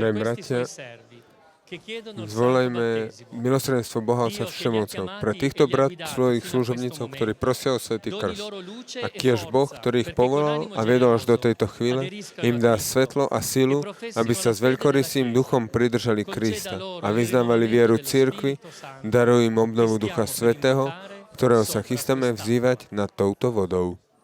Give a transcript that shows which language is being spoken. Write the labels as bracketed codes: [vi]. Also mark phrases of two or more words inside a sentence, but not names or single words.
[sk] Drahí [it] questi [sk] bratia, [it] suoi servi, che chiedono il santo [sk] zvolajme [it] battesimo. [sk] milosrdenstvo Boha Otca Všemovcov pre týchto svojich služobnícov, ktorí prosia o svätý krst. A tiež Boh, ktorý ich povolal a viedol až do tejto chvíle, im dá svetlo a silu, aby sa s veľkorysým duchom pridržali Krista a vyznávali vieru cirkvi, darujú im obnovu Ducha Svätého, ktorého sa chystáme vzývať nad touto vodou.